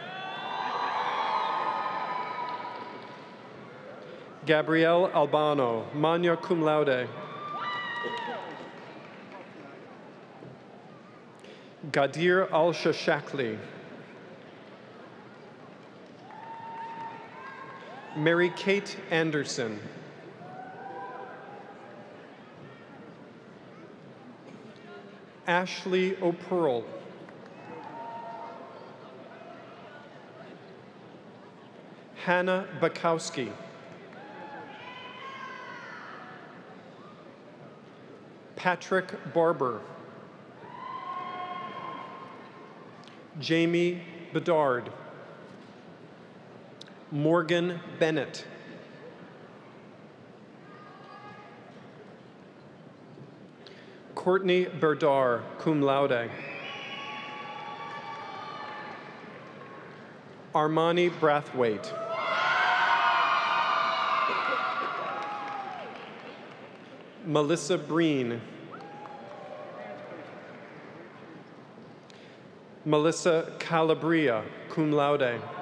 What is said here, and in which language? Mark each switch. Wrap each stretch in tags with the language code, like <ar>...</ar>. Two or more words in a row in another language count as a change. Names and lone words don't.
<en>Gabrielle Albano,</en> <la>magna cum laude.</la> <en>Gadir Al-Shashakli. Mary Kate Anderson. Ashley O'Pearl. Hannah Bukowski. Patrick Barber. Jamie Bedard. Morgan Bennett. Courtney Berdar,</en> <la>cum laude.</la> <en>Armani Brathwaite. Melissa Breen. Melissa Calabria,</en> <la>cum laude.</la>